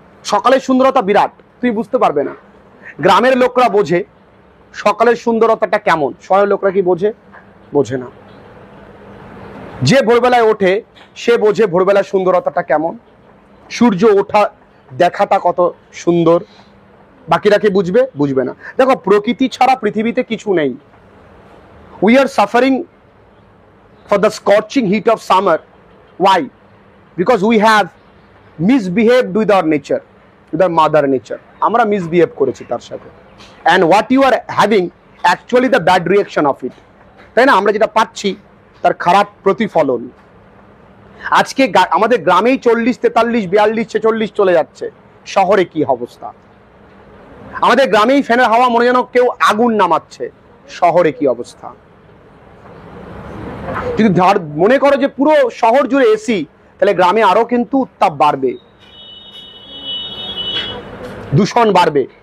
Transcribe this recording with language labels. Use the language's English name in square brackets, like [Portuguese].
[Bangla] সকালের সুন্দরতা বিরাট, তুমি বুঝতে পারবে না। গ্রামের লোকরা বোঝে সকালের সুন্দরতাটা কেমন, শহরের লোকরা কি বোঝে? বোঝে না। যে ভোরবেলায় ওঠে সে বোঝে ভোরবেলার সুন্দরতাটা কেমন, সূর্য ওঠা দেখাটা কত সুন্দর, বাকিরা কি বুঝবে? বুঝবে না। দেখো প্রকৃতি ছাড়া পৃথিবীতে কিছু নেই। [English] We are suffering for the scorching heat of summer. Why? Because we have misbehaved with our nature, with our mother nature. [Bangla] আমরা misbehave করেছি তার সাথে, [English] and what you are having actually the bad reaction of it, [Bangla] তাই না? আমরা যেটা পাচ্ছি তার খারাপ প্রতিফলন। আজকে আমাদের গ্রামেই 40, 43, 42, 46 চলে যাচ্ছে, শহরে কি অবস্থা? আমাদের গ্রামেই ফ্যানের হাওয়া মনে যেন কেউ আগুন নামাচ্ছে, শহরে কি অবস্থা? যদি মনে করো যে পুরো শহর জুড়ে এসি, তাহলে গ্রামে আরো কিন্তু উত্তাপ বাড়বে, দূষণ বাড়বে।